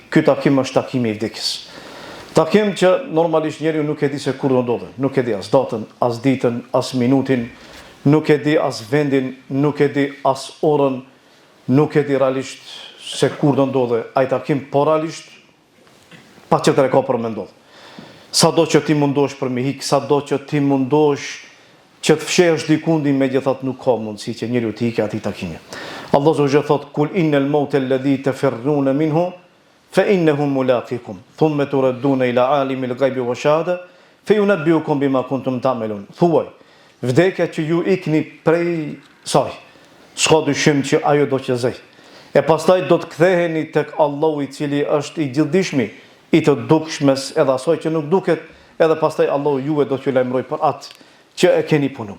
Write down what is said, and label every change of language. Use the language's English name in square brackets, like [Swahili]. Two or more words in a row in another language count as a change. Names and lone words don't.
[Albanian] Ky takim është takimi i vdekjes. Takim që normalisht njeriu nuk e di se kur do ndodhet, nuk e di as datën, as ditën, as minutin, nuk e di as vendin, nuk e di as orën, nuk e di realisht se kur do ndodhe ai takim, por realisht patjetër e ka për me ndodh. Sado që ti mundosh për me hik, sado që ti mundosh që të fshehesh dikundi, megjithatë nuk ka mundësi që njeriu të ikë atij takimi. Allah Azza thot: [Arabic] "قل إن الموت الذي تفرون منه فإنه ملاقيكم ثم تردون إلى عالم الغيب والشهادة فينبئكم بما كنتم تعملون." [Albanian] Thuaj, vdekja që ju ikni prej saj, s'ka dyshim që ajo do që zej. E pastaj do të ktheheni tek Allahu i cili është i gjithdijshmi, i të dukshmes edhe asaj që nuk duket, edhe pastaj Allahu juve do t'ju lajmëroj për atë që e keni punu.